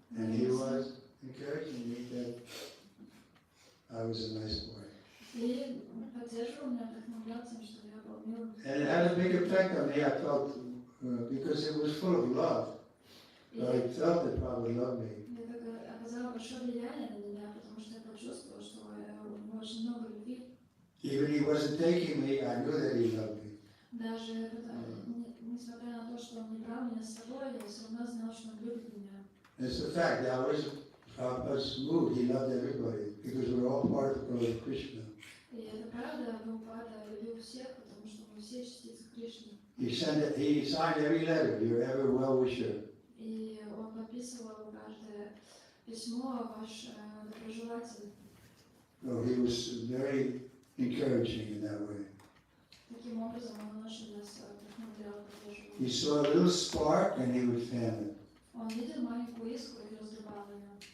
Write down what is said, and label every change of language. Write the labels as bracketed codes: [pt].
[en] and he was encouraging me that I was a nice boy. [ru] И поддерживал меня, вдохновлял тем, что я был милым. [en] And it had a big effect on me, I felt, because it was full of love. So I felt that Prabhupada loved me. [ru] Это оказало большое влияние на меня, потому что я почувствовала, что у него очень много любви. [en] Even he wasn't taking me, I knew that he loved me. [ru] Даже несмотря на то, что он не брал меня с собой, я все равно знала, что он любит меня. [en] It's the fact that was Prabhupada's mood. He loved everybody because we're all part of the Krishna. [ru] И это правда, Прабхупада любил всех, потому что мы все частицы Кришны. [en] He signed every letter, your ever well-wisher. [ru] И он подписывал каждое письмо, ваш доброжелатель. [en] So he was very encouraging in that way. [ru] Таким образом, он очень нас вдохновлял, поддерживал. [en] He saw a little spark and he would fan it. [ru] Он видел маленькую искру и разрывал ее.